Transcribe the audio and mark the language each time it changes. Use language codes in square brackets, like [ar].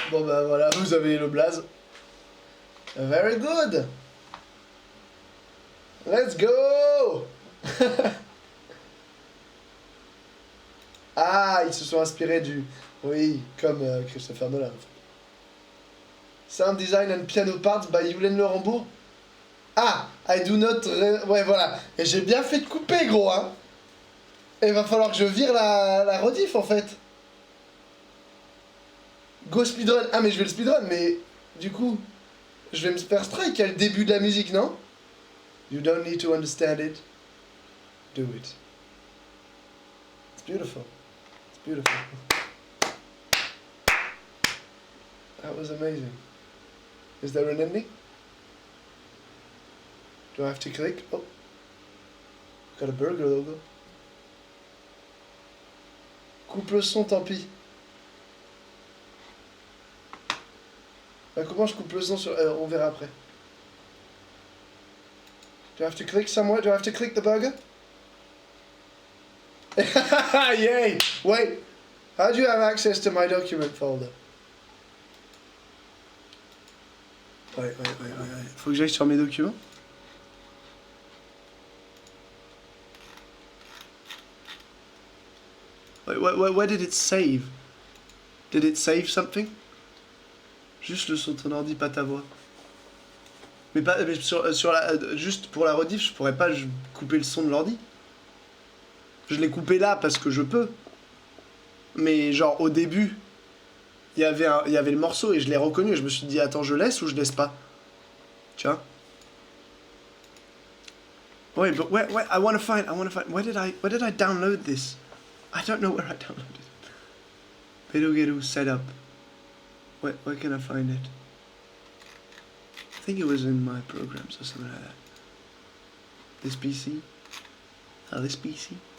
[fr] Bon bah voilà, vous avez le blaze. [en] Very good. Let's go. [fr] Ah, ils se sont inspirés du... Oui, comme Christopher Nolan. [en] Sound design and piano parts by Yulen Le Rambourg. Ah, I do not... [fr] Ouais, voilà. Et j'ai bien fait de couper, gros, hein. Et va falloir que je vire la rediff, en fait. [en] Go speedrun. [fr] Ah, mais je vais le speedrun, mais... Du coup, je vais me faire strike à le début de la musique, non? [en] You don't need to understand it. Do it. It's beautiful. It's beautiful. That was amazing. Is there an ending? Do I have to click? Oh. Got a burger logo. [fr] Coupe le son, tant pis. Bah, comment je coupe le son sur... on verra après. [en] Do I have to click somewhere? Do I have to click the burger? Yay! Wait. How do you have access to my document folder? [fr] Ouais. Faut que j'aille sur mes documents. [en] Where did it save? Did it save something? [fr] Juste le son de ton ordi, pas ta voix. Mais sur la, juste pour la rediff, je pourrais pas couper le son de l'ordi. Je l'ai coupé là parce que je peux. Mais genre au début, il y avait le morceau et je l'ai reconnu et je me suis dit attends, je laisse ou je laisse pas? Tu vois? [en] Wait, but where I wanna find where did I download this? I don't know where I downloaded it. Bedogeru setup. Where can I find it? I think it was in my programs or something like that. This PC? This PC?